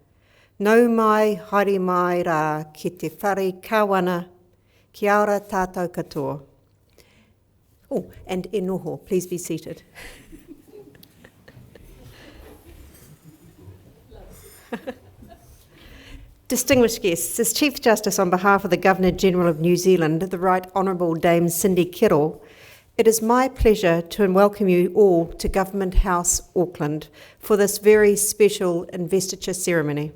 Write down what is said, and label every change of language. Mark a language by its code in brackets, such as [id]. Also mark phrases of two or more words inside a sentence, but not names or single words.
[mi] Nau mai, haere mai rā, ki te whare kawana, kia ora tātou katoa. [en] Oh, and [mi] e noho, [en] please be seated. Distinguished guests, as Chief Justice on behalf of the Governor-General of New Zealand, the Right Honourable Dame Cindy Kirrell, it is my pleasure to welcome you all to Government House, Auckland, for this very special investiture ceremony.